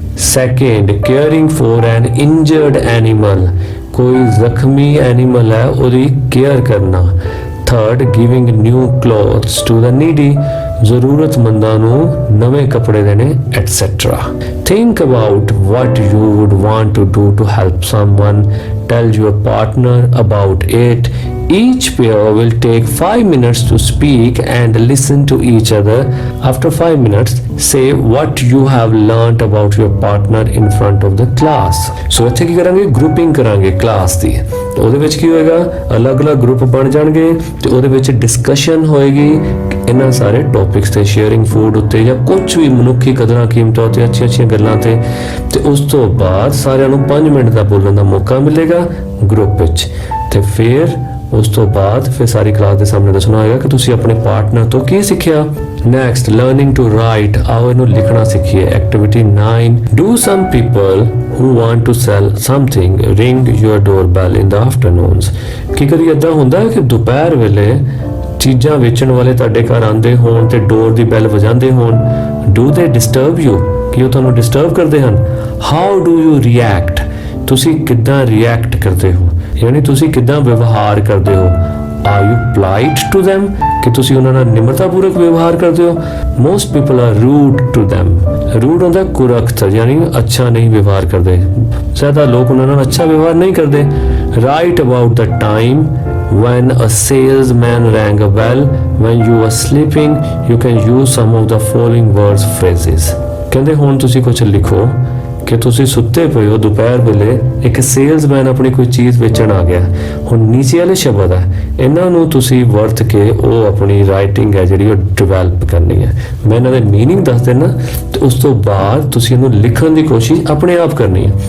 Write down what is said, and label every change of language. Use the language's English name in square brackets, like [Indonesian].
[English] second, caring for an injured animal, [Punjabi] ਕੋਈ ਜ਼ਖਮੀ animal ਹੈ ਉਹਦੀ ਕੇਅਰ ਕਰਨਾ। [English] third, giving new clothes to the needy, [Punjabi] ਜ਼ਰੂਰਤਮੰਦਾਂ ਨੂੰ ਨਵੇਂ ਕੱਪੜੇ ਦੇਣੇ et cetera. [English] Think about what you would want to do to help someone. Tell your partner about it. Each pair will take 5 minutes to speak and listen to each other. After 5 minutes, say what you have learnt about your partner in front of the class. [Punjabi] So ਇੱਥੇ ਕੀ ਕਰਾਂਗੇ? Grouping ਕਰਾਂਗੇ class ਦੀ। ਉਹਦੇ ਵਿੱਚ ਕੀ ਹੋਏਗਾ? ਅਲੱਗ-ਅਲੱਗ group ਬਣ ਜਾਣਗੇ ਤੇ ਉਹਦੇ ਵਿੱਚ ਡਿਸਕਸ਼ਨ ਹੋਏਗੀ ਇਹਨਾਂ ਸਾਰੇ ਟੌਪਿਕਸ ਤੇ, ਸ਼ੇਅਰਿੰਗ ਫੂਡ ਉੱਤੇ ਜਾਂ ਕੁਝ ਵੀ ਮਨੁੱਖੀ ਕਦਰਾਂ ਕੀਮਤਾਂ ਉੱਤੇ, ਅੱਛੀਆਂ ਗੱਲਾਂ ਤੇ ਉਸ ਤੋਂ ਬਾਅਦ ਸਾਰਿਆਂ ਨੂੰ 5 ਮਿੰਟ ਦਾ ਬੋਲਣ ਦਾ ਮੌਕਾ ਮਿਲੇਗਾ ਗਰੁੱਪ ਵਿੱਚ। ਤੇ ਫਿਰ ਉਸ ਤੋਂ ਬਾਅਦ ਫਿਰ ਸਾਰੀ ਕਲਾਸ ਦੇ ਸਾਹਮਣੇ ਦੱਸਣਾ ਹੋਏਗਾ ਕਿ ਤੁਸੀਂ ਆਪਣੇ ਪਾਰਟਨਰ ਤੋਂ ਕੀ ਸਿੱਖਿਆ। [English] next, learning to write, [Punjabi] ਆਓ ਇਹਨੂੰ ਲਿਖਣਾ ਸਿੱਖੀਏ। Activity 9, [English] Do some people who want to sell something ring your doorbell in the afternoons। [Punjabi] ਕੀ ਕਰੀ ਏਦਾਂ ਹੁੰਦਾ ਹੈ ਕਿ ਦੁਪਹਿਰ ਵੇਲੇ ਚੀਜ਼ਾਂ ਵੇਚਣ ਵਾਲੇ ਤੁਹਾਡੇ ਘਰ ਆਉਂਦੇ ਹੋਣ ਤੇ ਡੋਰ ਦੀ ਬੈਲ ਵਜਾਉਂਦੇ ਹੋਣ। [English] do they disturb you, [Punjabi] ਕਿ ਉਹ ਤੁਹਾਨੂੰ ਡਿਸਟਰਬ ਕਰਦੇ ਹਨ। [English] how do you react, [Punjabi] ਤੁਸੀਂ ਕਿੱਦਾਂ ਰਿਐਕਟ ਕਰਦੇ ਹੋ, ਯਾਨੀ ਤੁਸੀਂ ਕਿੱਦਾਂ ਵਿਵਹਾਰ ਕਰਦੇ ਹੋ। [English] are you polite to them, [Punjabi] ਕਿ ਤੁਸੀਂ ਉਹਨਾਂ ਨਾਲ ਨਿਮਰਤਾਪੂਰਕ ਵਿਵਹਾਰ ਕਰਦੇ ਹੋ। [English] most people are rude to them, [Punjabi] rude ਹੁੰਦਾ ਕੁਰਖਤ, ਯਾਨੀ ਅੱਛਾ ਨਹੀਂ ਵਿਵਹਾਰ ਕਰਦੇ। ਜ਼ਿਆਦਾ ਲੋਕ ਉਹਨਾਂ ਨਾਲ ਅੱਛਾ ਵਿਵਹਾਰ ਨਹੀਂ ਕਰਦੇ। Right about the time [English] when a salesman rang a bell when you were sleeping, you can use some of the following words phrases। [Punjabi] ਕਹਿੰਦੇ ਹੁਣ ਤੁਸੀਂ ਕੁਝ ਲਿਖੋ ਕਿ ਤੁਸੀਂ ਸੁੱਤੇ ਪਏ ਹੋ ਦੁਪਹਿਰ ਵੇਲੇ, ਇੱਕ ਸੇਲਜ਼ਮੈਨ ਆਪਣੀ ਕੋਈ ਚੀਜ਼ ਵੇਚਣ ਆ ਗਿਆ। ਹੁਣ ਨੀਚੇ ਵਾਲੇ ਸ਼ਬਦ ਹੈ, ਇਹਨਾਂ ਨੂੰ ਤੁਸੀਂ ਵਰਤ ਕੇ ਉਹ ਆਪਣੀ ਰਾਈਟਿੰਗ ਹੈ ਜਿਹੜੀ ਉਹ ਡਿਵੈਲਪ ਕਰਨੀ ਹੈ। ਮੈਂ ਇਹਨਾਂ ਦੇ ਮੀਨਿੰਗ ਦੱਸ ਦੇਣਾ ਤੇ ਉਸ ਤੋਂ ਬਾਅਦ ਤੁਸੀਂ ਇਹਨੂੰ ਲਿਖਣ ਦੀ ਕੋਸ਼ਿਸ਼ ਆਪਣੇ ਆਪ ਕਰਨੀ ਹੈ।